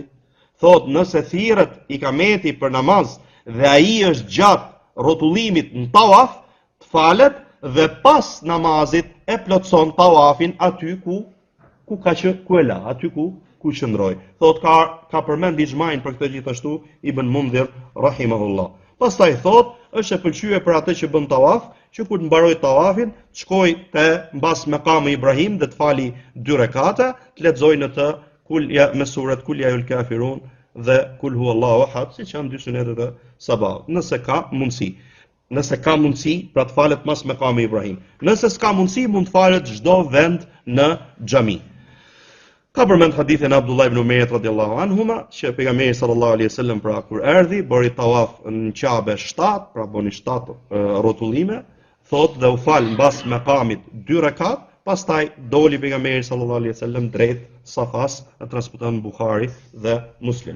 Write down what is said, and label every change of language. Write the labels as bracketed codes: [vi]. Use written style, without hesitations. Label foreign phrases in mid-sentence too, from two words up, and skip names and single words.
[sq] Thot, nëse thirret ikameti për namaz dhe ai është gjatë rrotullimit në tawaf, të falet dhe pas namazit e plotson tawafin aty ku e la, aty ku qëndroi. Thot ka përmend ixhmain për këtë gjithashtu Ibn Mundhir rahimahullah. Pastaj thot, është e pëlqyer për atë që bën tawaf, që kur të mbaroj tawafin, të shkoj te mbas maqami Ibrahim dhe të fali 2 rekate, të lexojë në të me surat [ar] قل يا أيها الكافرون [sq] dhe [ar] قل هو الله أحد, [sq] siç janë dy sunetet e sabahut. Nëse ka mundësi, pra të falet mas mekami Ibrahim. Nëse s'ka mundësi, mund të falet çdo vend në xhami. Ka përmend hadithin e Abdullah ibn Umayrit [ar] رضي الله عنهما, [sq] që pejgamberi [ar] صلى الله عليه وسلم [sq] pra kur erdhi, bëri tawaf në Kabe 7, pra boni 7 rrotullime, thotë dhe u fal mbas mekamit 2 rekat, pastaj doli pejgamberi [ar] صلى الله عليه وسلم [sq] drejt Safas, e transmeton Buhari dhe Muslim.